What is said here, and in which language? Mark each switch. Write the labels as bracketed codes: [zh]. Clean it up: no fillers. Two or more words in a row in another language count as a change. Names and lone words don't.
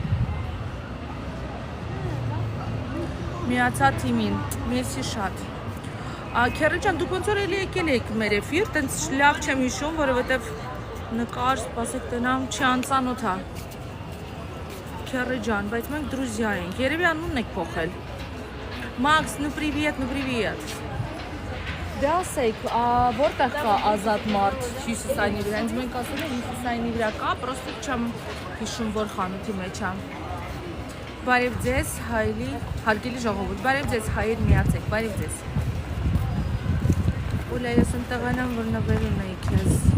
[hy] միացա թիմին, մեսի շատ։ Քերի ջան, դուք ոնց որ էլի եկել եք մեր էֆիր, տենց լավ չեմ հիշում, որովհետև նկար, սպասեք տնամ, չի անծանոթ է։ Քերի ջան, բայց մենք դրուզիա ենք, երևի անունն եք փոխել։ Մաքս, [ru] ну привет, ну привет։ [hy] Դե ասեք, որտեղ կա ազատ մարդ հյուսիսայինի վրա, ինձ մենք ասում են հյուսիսայինի վրա կա, պրոստը չեմ հիշում, որ խանութի մեջ է։ Բարև ձեզ, հայելի, հարգելի ժողովուրդ, բարև ձեզ, հայեր միացեք, բարև ձեզ։ Ուլա, ես ընտեղան եմ, որ նվեր ունեի քեզ։